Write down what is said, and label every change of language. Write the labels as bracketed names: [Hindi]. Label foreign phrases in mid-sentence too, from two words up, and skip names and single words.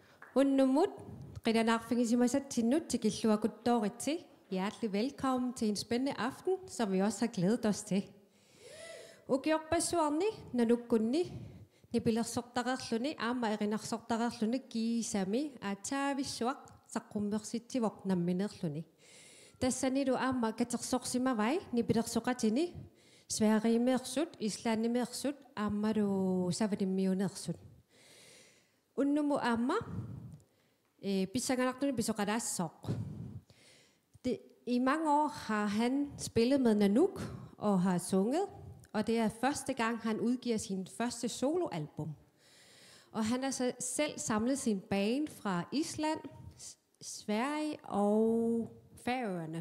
[Kalaallisut] Unnumut, qidanarfingisimasa tinnut tikilluakuttoritsi. [Danish] Hjertelig velkommen til en spændende aften, som vi også har glædet os til. [Kalaallisut] Ukiorpassuarni, nanukkunni, nipilersortaqarluni, aama erinarsortaqarluni kiisami, ataavissuaq, saqqummersittivok namminerluni. Tassanilu aama katersorsimavai, nipilersoqatini, Sverigemersut, Islandimersut, aammalu savanimmiunersut. Unnumu aama, pissanganarluni pisoqalaassoq. [Danish] I mange år har han spillet med Nanook og har sunget, og det er første gang, han udgiver sin første soloalbum. Og han har så selv samlet sin band fra Island, Sverige og Færøerne.